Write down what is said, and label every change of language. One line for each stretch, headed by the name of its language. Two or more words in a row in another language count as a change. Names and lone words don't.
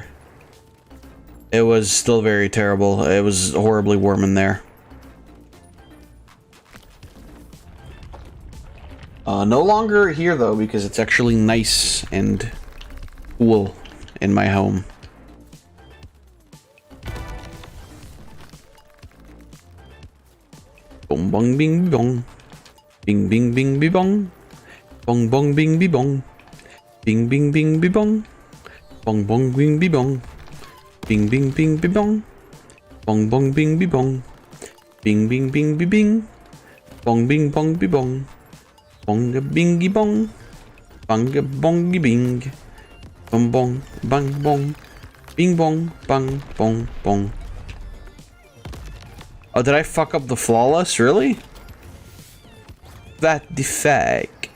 English: It was still very terrible. It was horribly warm in there. No longer here, though, because it's actually nice and cool in my home. Bong bong bing bong. Bing bing bing bing bong. Bong bong bing bing bong. Bing bing bing be bong. Bong bong bing be bong. Bing bing bing be bong. Bong bong bing be bong. Bing bing bing be bing. Bong bing bong be bong. Bonga bingy bong. Bunga bongy bing. Bong bong bang bong. Bing bong bang bong bong. Oh, did I fuck up the flawless? Really? That the fuck?